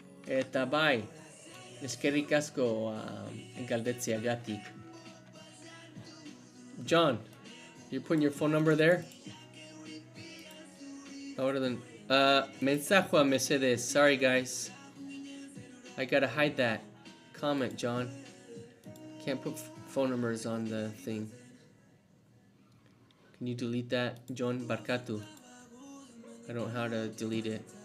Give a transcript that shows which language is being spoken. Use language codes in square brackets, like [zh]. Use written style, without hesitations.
[eu] Eta bai, eskerrik asko galdetzeagatik. [en] John, you're putting your phone number there? [es] Ahora [en] then, [es] mensaje a Mercedes. [en] Sorry guys, I gotta hide that comment, John. Can't put phone numbers on the thing. Can you delete that, John [eu] Barkatu? [en] I don't know how to delete it.